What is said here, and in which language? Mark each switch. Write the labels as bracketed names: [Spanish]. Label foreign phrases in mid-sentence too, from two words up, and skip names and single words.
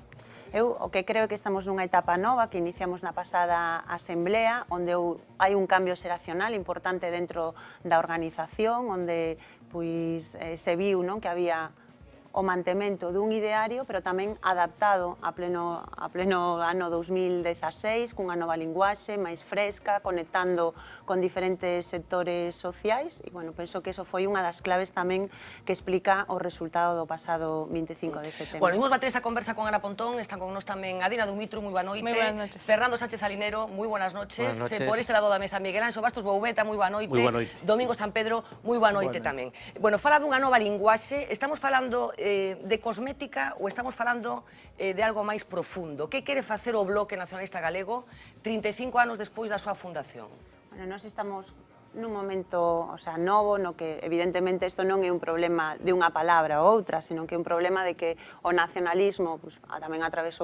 [Galician] Eu o que creo é que estamos nunha etapa nova que iniciamos na pasada asemblea, onde hai un cambio xeracional importante dentro da organización, onde pois se viu, non, que había o mantemento dun ideario, pero tamén adaptado a pleno ano 2016, cunha nova linguaxe máis fresca, conectando con diferentes sectores sociais, e, bueno, penso que eso foi unha das claves tamén que explica o resultado do pasado 25 de setembro. Bueno, imos bater esta conversa con Ana Pontón, están con nós tamén Adina Dumitru, moi boa noite. [Spanish] Moi buenas noches. Fernando Sánchez Alinero, moi buenas noches. Buenas noches. [Galician] Por este lado da mesa, Miguel Anxo Bastos Boubeta, moi boa noite. Moi boa noite. Domingo San Pedro, moi boa noite tamén. Bueno, fala dunha nova linguaxe, estamos falando de cosmética ou estamos falando de algo máis profundo? Que quere facer o Bloque Nacionalista Galego 35 anos despois da súa fundación? Bueno, nós estamos nun momento, o sea, novo, no que evidentemente isto non é un problema de unha palabra ou outra, sino que é un problema de que o nacionalismo pues, tamén atravesou